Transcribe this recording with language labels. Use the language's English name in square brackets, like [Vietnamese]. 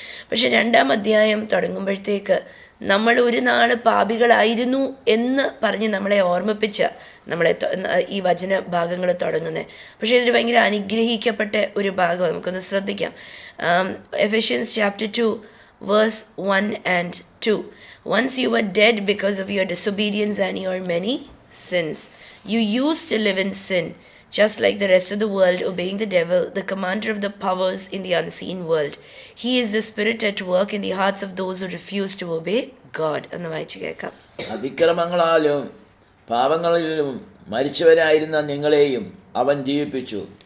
[Malayalam] പക്ഷെ 2-ാം അധ്യായം തുടങ്ങുമ്പോഴത്തേക്ക് നമ്മൾ ഒരു നാൾ പാപികളായിരുന്നു എന്ന് പറഞ്ഞ് നമ്മളെ ഓർമ്മിപ്പിച്ച നമ്മളെ ഈ വചന ഭാഗങ്ങൾ തുടങ്ങുന്നത്. പക്ഷേ ഇതൊരു ഭയങ്കര അനുഗ്രഹിക്കപ്പെട്ട ഒരു ഭാഗം. നമുക്കൊന്ന് ശ്രദ്ധിക്കാം. എഫെഷ്യൻസ് chapter 2 verse 1 and 2. [English] Once you were dead because of your disobedience and your many sins. You used to live in sin, just like the rest of the world, obeying the devil, the commander of the powers in the unseen world. He is the spirit at work in the hearts of those who refuse to obey God. [Malayalam] എന്ന് വായിച്ചു കേൾക്കാം. അതിക്രമങ്ങളാലും പാപങ്ങളിലും മരിച്ചവരായിരുന്ന നിങ്ങളെയും അവൻ ജീവിപ്പിച്ചു.